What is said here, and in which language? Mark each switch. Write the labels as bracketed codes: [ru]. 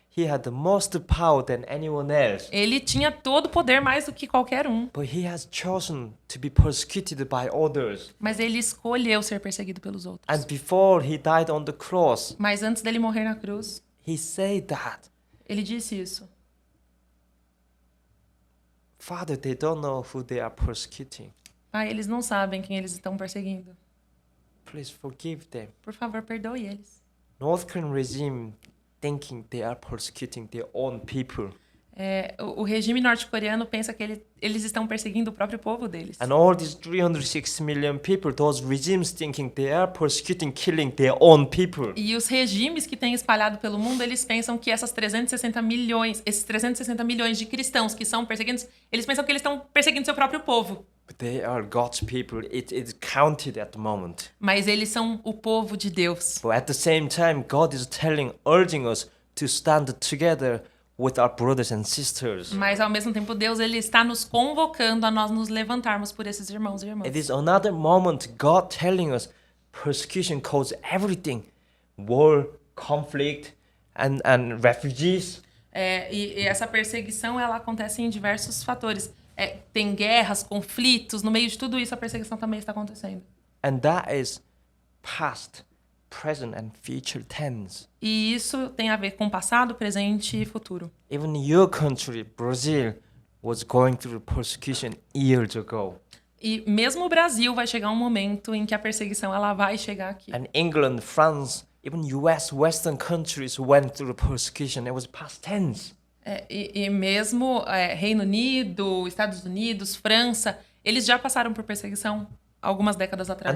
[en] He had the most power than anyone else. [pt] Ele tinha todo o poder mais do que qualquer um, [en] But he has chosen to be persecuted by others. [pt] mas ele escolheu ser perseguido pelos outros. [en] And before he died on the cross, [pt] Mas antes dele morrer na cruz, [en] he said that, [pt] ele disse isso. [en] Father, they don't know who they are persecuting. [pt] Pai, eles não sabem quem eles estão perseguindo. [en] Please forgive them. [pt] Por favor, perdoe eles. [en] North Korean regime thinking they are persecuting their own people. [pt] O regime norte-coreano pensa que eles estão perseguindo o próprio povo deles. [en] And all these 360 million people, those regimes thinking they are persecuting, killing their own people. [pt] E os regimes que têm espalhado pelo mundo, eles pensam que esses 360 milhões de cristãos que são perseguidos, eles pensam que eles estão perseguindo seu próprio povo. [en] But they are God's people. It's counted at the moment. [pt] Mas eles são o povo de Deus. [en] But at the same time, God is urging us to stand together with our brothers and sisters. [pt] Mas ao mesmo tempo, Deus ele está nos convocando a nós nos levantarmos por esses irmãos e irmãs. [en] It is another moment God telling us persecution causes everything. War, conflict, and refugees. [pt] E essa perseguição ela acontece em diversos fatores. Tem guerras, conflitos, no meio de tudo isso a perseguição também está acontecendo. [en] And that is past, present and future tense. [pt] E isso tem a ver com passado, presente e futuro. [en] Even your country, Brazil, was going through persecution years ago. [pt] E mesmo o Brasil vai chegar um momento em que a perseguição ela vai chegar aqui. [en] And England, France, even US, Western countries went through persecution. It was past tense. [pt] E mesmo Reino Unido, Estados Unidos, França, eles já passaram por perseguição algumas décadas atrás.